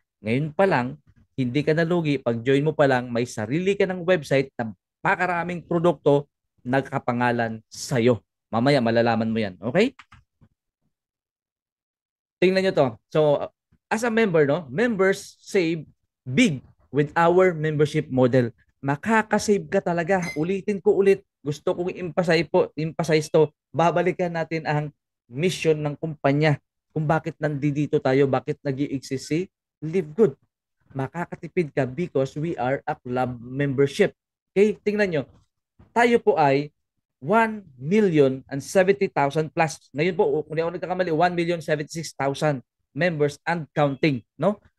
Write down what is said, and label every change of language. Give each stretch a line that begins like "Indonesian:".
Filipino: Ngayon pa lang, hindi ka nalugi. Pag join mo pa lang, may sarili ka ng website na pakaraming produkto nagkapangalan sa'yo. Mamaya malalaman mo yan. Okay? Tingnan nyo to.
English: So, as a member, no, members save big with our membership model.
Filipino: Makakasave ka talaga. Ulitin ko ulit. Gusto kong emphasize to. Babalikan natin ang mission ng kumpanya. Kung bakit nandito tayo, bakit nag-i-exist si Live Good. Makakatipid ka
English: because we are a club membership.
Filipino: Okay? Tingnan nyo. Tayo po ay 1,070,000 plus. Ngayon po, kung di ako nagkakamali, 1,076,000
English: members and counting,
Filipino: no?